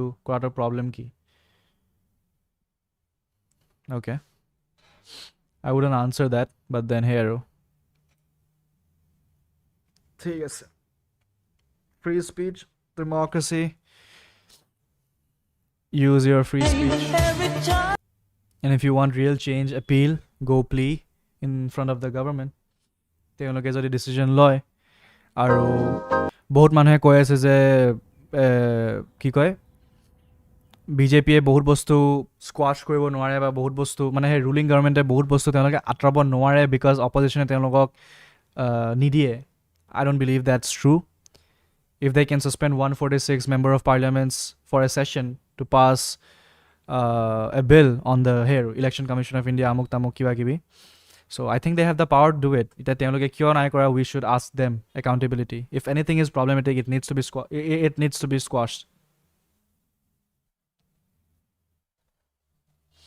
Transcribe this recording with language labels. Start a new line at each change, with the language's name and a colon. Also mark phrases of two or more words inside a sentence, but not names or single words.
Assamese: কৰাটো problem কি? Okay.
English: I wouldn't answer that, but then here.
Assamese: ঠিক আছে.
English: Free speech, democracy. Use your free speech. And if you want real change, appeal, go plea in front of the government.
Assamese: তেওঁলোকে যদি ডিচিজন লয়, আৰু বহুত মানুহে কৈ আছে যে কি কয় বিজেপিয়ে বহুত বস্তু স্কোৱাছ কৰিব নোৱাৰে, বা বহুত বস্তু সেই ৰুলিং গভৰ্ণমেণ্টে বহুত বস্তু তেওঁলোকে আঁতৰাব নোৱাৰে বিকজ অপজিশ্যনে তেওঁলোকক নিদিয়ে.
English: I don't believe that's true. If they can suspend 146 member of parliaments for a session to pass a bill on the Election Commission of India,
Assamese: অমুক তমুক কিবা কিবি.
English: So I think they have the power to do it. We should ask them accountability. If anything is problematic, it needs to be squashed.